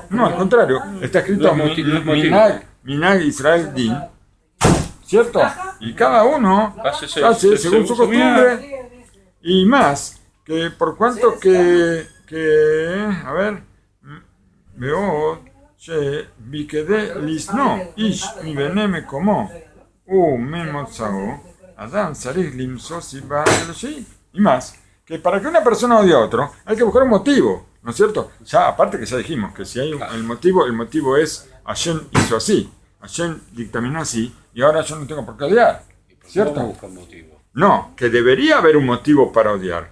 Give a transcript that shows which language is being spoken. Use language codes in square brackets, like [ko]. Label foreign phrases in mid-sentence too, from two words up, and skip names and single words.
[es] No, al contrario. Está escrito [he] מנהג ישראל דין, [es] ¿cierto? Y cada uno hace según su costumbre. Y más, que por cuanto a ver, veo [he] שביקדי לשנוא איש מבני מקומו וממוצאו, אדם צריך למצוא סיבה לשהי. [es] Y más, que para que una persona odie a otro, hay que buscar un motivo, ¿no es cierto? Ya, aparte que ya dijimos que si hay el motivo es Hashem hizo así, Hashem dictaminó así, y ahora yo no tengo por qué odiar, ¿cierto? No, que debería haber un motivo para odiar.